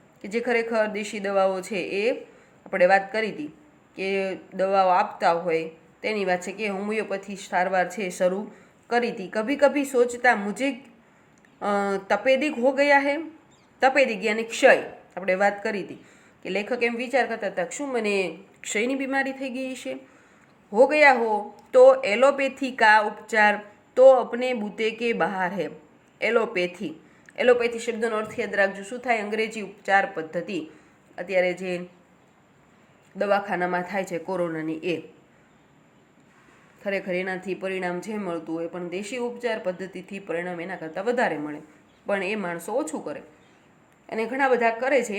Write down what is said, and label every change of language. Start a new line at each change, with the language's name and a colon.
Gujarati: કે જે ખરેખર દેશી દવાઓ છે એ આપણે વાત કરી હતી કે દવાઓ આપતા હોય તેની વાત છે કે હોમિયોપેથી સારવાર છે એ શરૂ કરી હતી.
Hindi: કભી કભી સોચતા મુझे તપેદિક હો ગયા હે,
Gujarati: તપેદિક યાની ક્ષય આપણે વાત કરી હતી કે લેખક એમ વિચાર કરતા હતા શું મને ક્ષયની બીમારી થઈ ગઈ છે.
Hindi: हो गया हो तो एलोपैथी का उपचार तो अपने बूते के बहार है.
Gujarati: એલોપેથી, એલોપેથી શબ્દનો અર્થ યાદ રાખજો શું થાય, અંગ્રેજી ઉપચાર પદ્ધતિ અત્યારે જે દવાખાનામાં થાય છે કોરોનાની એ ખરેખર એનાથી પરિણામ જે મળતું હોય પણ દેશી ઉપચાર પદ્ધતિથી પરિણામ એના કરતાં વધારે મળે, પણ એ માણસો ઓછું કરે અને ઘણા બધા કરે છે.